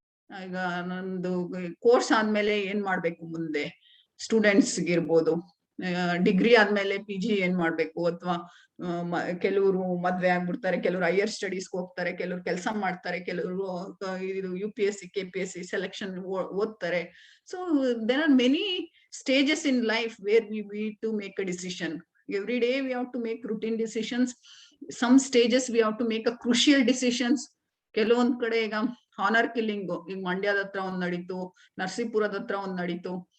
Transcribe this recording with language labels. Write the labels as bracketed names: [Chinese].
[Kannada] ಈಗ ನಂದು ಕೋರ್ಸ್ ಆದ್ಮೇಲೆ ಏನ್ ಮಾಡ್ಬೇಕು ಮುಂದೆ, ಸ್ಟೂಡೆಂಟ್ಸ್ಗೆ ಇರ್ಬೋದು, ಡಿಗ್ರಿ ಆದ್ಮೇಲೆ PG ಏನ್ ಮಾಡ್ಬೇಕು, ಅಥವಾ ಕೆಲವರು ಮದ್ವೆ ಆಗ್ಬಿಡ್ತಾರೆ, ಕೆಲವರು ಹೈಯರ್ ಸ್ಟಡೀಸ್ಗೆ ಹೋಗ್ತಾರೆ, ಕೆಲವರು ಕೆಲಸ ಮಾಡ್ತಾರೆ, ಕೆಲವರು ಇದು UPSC KPSC ಸೆಲೆಕ್ಷನ್ ಓದ್ತಾರೆ. [English] So there are many stages in life where we need to make a decision. Every day we have to make routine decisions. Some stages we have to make a crucial decisions. [Kannada] ಕೆಲವೊಂದ್ ಕಡೆ ಈಗ honour killing, ಈಗ ಮಂಡ್ಯದ ಹತ್ರ ಒಂದ್ ನಡೀತು, ನರಸೀಪುರದ ಹತ್ರ ಒಂದ್ ನಡೀತು.